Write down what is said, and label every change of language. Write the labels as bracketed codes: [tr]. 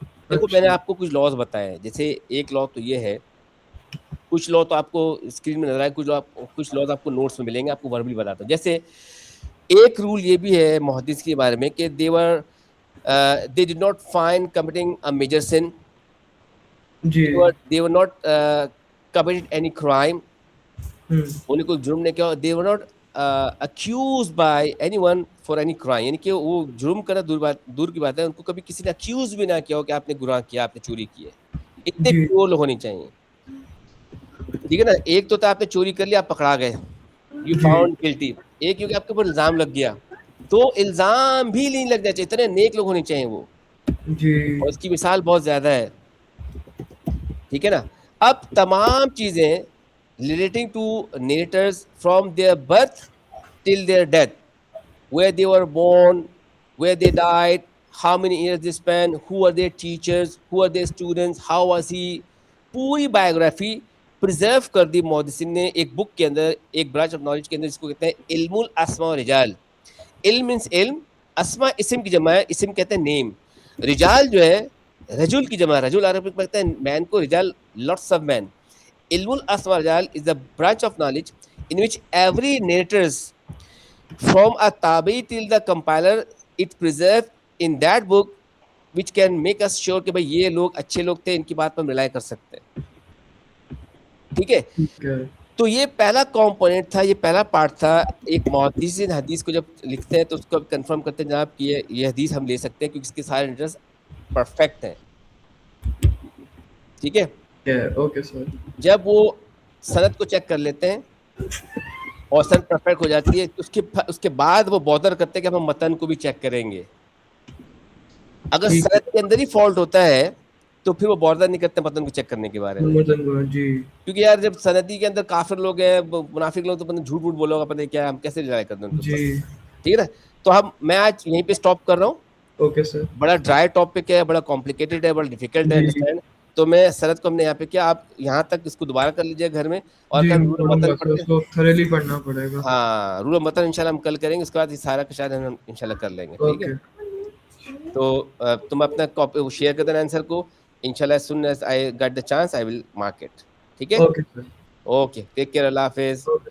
[ur] دیکھو میں نے آپ کو کچھ لاز بتائے ہیں، جیسے ایک لا تو یہ ہے، کچھ لا تو آپ کو اسکرین میں نظر آئے، کچھ لاز آپ کو نوٹس میں ملیں گے. آپ کو وربلی بتاتا ہوں. جیسے ایک رول یہ بھی ہے محدث کے بارے میں کہ [en] they did not find committing a major sin. [ur] جی. [en] They were not committed any crime. [ur] انہیں کوئی جرم نہیں کیا. [en] They were not accused by anyone for any crime. [ur] یعنی کہ وہ جرم کرنا دور کی بات ہے، ان کو کبھی کسی نے accuse بھی نہ کیا ہو کہ آپ نے گناہ کیا، آپ نے چوری کی ہے. اتنے پیور لوگ ہونے چاہیے. ٹھیک ہے نا. ایک تو تھا آپ نے چوری کر لیا، آپ پکڑا گئے، یو فاؤنڈ گلٹی. ایک کیونکہ آپ کے اوپر الزام لگ گیا، تو الزام بھی نہیں لگنا چاہیے. اتنے نیک لوگ ہونے چاہیے وہ. جی. اور اس کی مثال بہت زیادہ ہے. ٹھیک ہے نا. اب تمام چیزیں [en] relating to narrators from their birth till their death, where they were born, where they died, how many years they spent, who are their teachers, who are their students, how was he, [ur] پوری biography preserve کر دی محدثین نے ایک بک کے اندر، ایک branch of knowledge کے اندر، جس کو کہتے ہیں علم الاسماء والرجال. علم مینس علم، اسماء اسم کی جمع ہے، اسم کہتے ہیں نیم. رجال جو ہے رجل کی جمع، رجل عربی میں کہتے ہیں مین کو، رجال لاٹس آف مین. [en] علم الاسماء والرجال is the branch of knowledge in which every narrators from a tabi till the compiler it preserved in that book, which can make us sure [ur] کہ بھئی یہ لوگ اچھے لوگ تھے، ان کی بات پر ہم ریلائی کر سکتے ہیں. ٹھیک ہے. تو یہ پہلا کمپوننٹ تھا، یہ پہلا پارٹ تھا. ایک محدث حدیث کو جب لکھتے ہیں تو اس کو کنفرم کرتے ہیں جناب کہ یہ حدیث ہم لے سکتے ہیں کیونکہ اس کے سارے نیٹرز پرفیکٹ ہیں. ٹھیک ہے. Okay sir. جب وہ سند کو چیک کر لیتے ہیں اور سند پرفیکٹ ہو جاتی ہے، اس کے بعد وہ بودر کرتے ہیں کہ ہم متن کو بھی چیک کریں گے. اگر سند کے اندر ہی فالٹ ہوتا ہے تو پھر وہ بودر نہیں کرتے متن کو چیک کرنے کے بارے میں. کیونکہ یار جب سندی کے اندر کافر لوگ ہیں، منافق لوگ، تو پتہ جھوٹ بوٹ بولو گا، پتہ کیا، ہم کیسے ریلائی کرتے ہیں. ٹھیک ہے نا. تو میں آج یہیں پہ اسٹاپ کر رہا ہوں. Okay sir. بڑا ڈرائی ٹاپک ہے، بڑا کمپلیکیٹڈ ہے، بڑا ڈیفیکلٹ ہے انڈرسٹینڈ. تو میں سند کو ہم نے یہاں پہ کیا، آپ یہاں تک اس کو دوبارہ کر لیجیے گھر میں، اور رول متن پڑھنا پڑے گا. ہاں، رول متن انشاءاللہ ہم کل کریں گے، اس کے بعد یہ سارا کا شاید ہم انشاءاللہ کر لیں گے. ٹھیک ہے. تو تم اپنا کاپی شیئر کر دینا آنسر کو انشاءاللہ. [en] as soon as I get the chance I will mark it. [ur] ٹھیک ہے. [en] Okay. Take care. اللہ حافظ.